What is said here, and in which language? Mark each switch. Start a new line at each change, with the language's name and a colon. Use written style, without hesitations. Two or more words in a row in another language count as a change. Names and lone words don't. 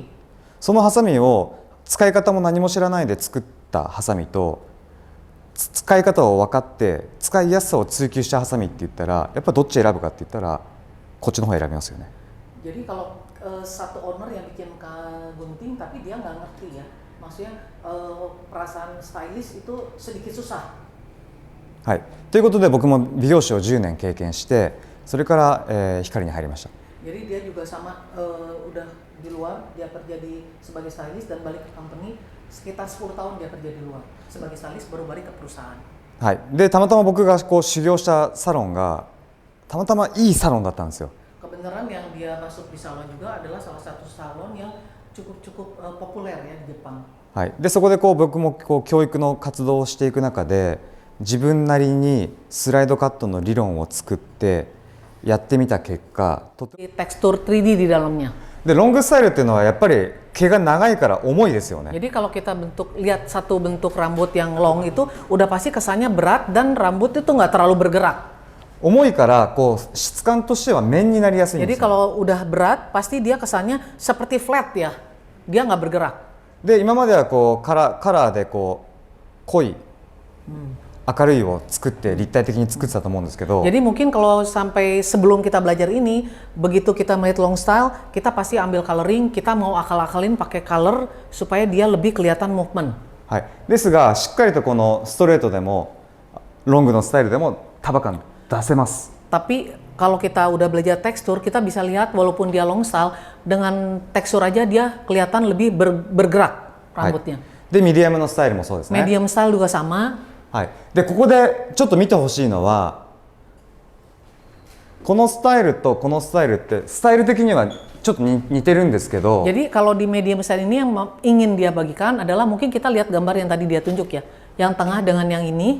Japanese: そのハサミを使い方も何も知らないで作ったハサミと、使い方を分かって使いやすさを追求したハサミって言ったら、やっぱどっち選ぶかって言ったらこっちの方選びますよね。
Indonesian: Jadi kalau satu owner yang bikin gunting tapi dia nggak ngerti ya, maksudnya perasaan stylist itu sedikit susah.
Japanese: はい、ということで僕も美容師を10年経験して、それから、光に入りました。
Indonesian: Jadi dia juga sama udah di luar, dia kerja sebagai stylist dan balik ke company sekitar 10 tahun dia kerja di luar sebagai stylist baru balik ke perusahaan.
Japanese: はい、でたまたま僕がこう修行したサロンがたまたまいいサロンだったんですよ。
Indonesian: Kebenaran yang dia masuk di salon juga adalah salah satu salon yang cukup populer ya di Jepang.
Japanese: はい、でそこでこう僕もこう教育の活動をしていく中で自分なりにスライドカットの理論を作ってやってみた結果とて
Indonesian: Tekstur 3D di dalamnya.
Japanese: でロングスタイルっていうのはやっぱり毛が長いから重いですよね。
Indonesian: Jadi kalau kita lihat satu bentuk rambut yang long itu udah pasti kesannya berat dan rambut itu nggak terlalu bergerak.
Japanese: 重いからこう質感としては面になりやすいんで
Indonesian: Jadi
Japanese: すよ。
Indonesian: kalau udah berat pasti dia kesannya seperti flat ya, dia nggak bergerak.
Japanese: で今まではこうカラーでこう濃い明るいを作って立体的に作ってたと思うんですけど、
Indonesian: Jadi mungkin kalau sampai sebelum kita belajar ini, begitu kita melihat
English: long style,
Indonesian: kita pasti ambil coloring, kita mau akal-akalin pakai color supaya dia lebih kelihatan movement.
Japanese: はい、ですがしっかりとこのストレートでもロングのスタイルでも束感出せます。
Indonesian: Tapi kalau kita udah belajar tekstur, kita bisa lihat walaupun dia
English: long style,
Indonesian: dengan tekstur aja dia kelihatan lebih bergerak
Japanese: はい
Indonesian: rambutnya.
Japanese: でミディアムのスタイルもそうですね。
English: Medium style
Indonesian: juga sama.
Japanese: はい、でここでちょっと見てほしいのはこのスタイルとこのスタイルってスタイル的にはちょっと似てるんですけど、
Indonesian: Jadi kalau di
English: medium style
Indonesian: ini yang ingin dia bagikan adalah mungkin kita lihat gambar yang tadi dia tunjuk ya, yang tengah dengan yang ini.